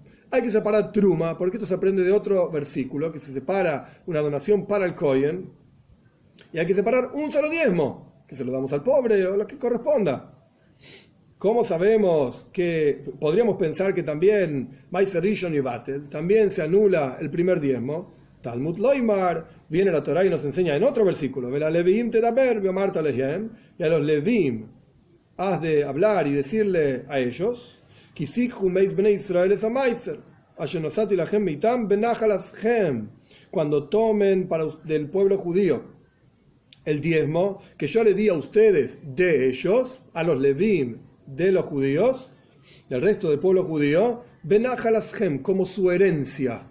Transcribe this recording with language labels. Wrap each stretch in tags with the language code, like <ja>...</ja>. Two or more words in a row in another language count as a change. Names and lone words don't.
<es>Hay que separar Truma, porque esto se aprende de otro versículo, que se separa una donación para el Kohen, y hay que separar un solo diezmo, que se lo damos al pobre o lo que corresponda. ¿Cómo sabemos que podríamos pensar que también</es> <he>מעשר ראשון</he> <es>y Batel también se anula el primer diezmo?</es> <he>תלמוד לומר,</he> <es>viene la Torá y nos enseña en otro versículo,</es> <he>ואל הלויים תדבר ואמרת להם,</he> <es>y a los Levim has de hablar y decirle a ellos,</es> <he>כי תקחו מאת בני ישראל את המעשר אשר נתתי לכם מאתם בנחלתכם,</he> <es>cuando tomen del pueblo judío el diezmo que yo le di a ustedes de ellos, a los Levim de los judíos, del resto del pueblo judío, benachalashem, como su herencia.</es>